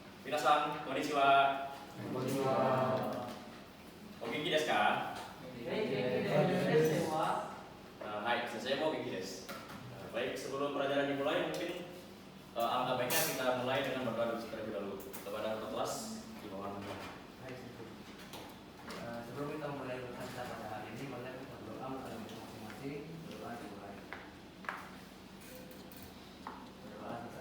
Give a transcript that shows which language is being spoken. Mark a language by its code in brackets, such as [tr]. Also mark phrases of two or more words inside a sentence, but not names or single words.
[ja] 皆さん、こんにちは. Konnichiwa. お元気ですか？はい、先生も元気です. [id] Baik, sebelum pelajaran dimulai mungkin alangkah baiknya kita mulai dengan berdoa terlebih dahulu kepada kelas di bawah. Sebelum kita mulai berkata pada hari ini, mari kita berdoa untuk masing-masing. Berdoa dimulai. Berdoa selesai.